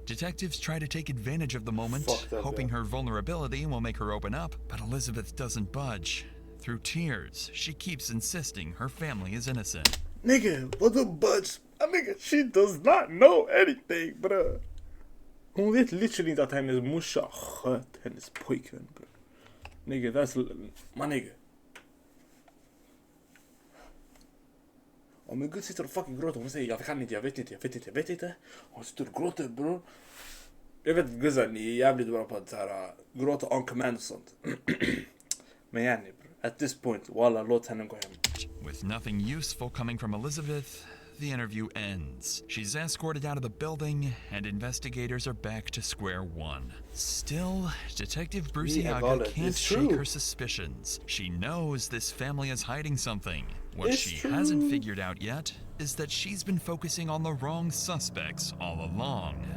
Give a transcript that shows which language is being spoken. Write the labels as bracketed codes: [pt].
[en] Detectives try to take advantage of the moment, hoping her vulnerability will make her open up, but Elizabeth doesn't budge. Through tears, she keeps insisting her family is innocent. Nigga, what the budge? Nigga, she does not know anything, bruh. [sv] Hon vet literally inte att hennes morsa sköt hennes pojkvän, bro. [en] Nigga, that's... My nigga. [sv] Om en gud sitter och fucking gråter, hon säger jag kan inte, jag vet inte. Hon sitter och gråter, bro. Jag vet guzzar, ni är jävligt bra på att så här, gråta on command och sånt. Men yani, bro. [en] At this point, [sv] walla, låt henne gå hem. [en] With nothing useful coming from Elizabeth, the interview ends. She's escorted out of the building, and investigators are back to square one. Still, Detective Bruciaga can't shake her suspicions. She knows this family is hiding something. What she hasn't figured out yet is that she's been focusing on the wrong suspects all along.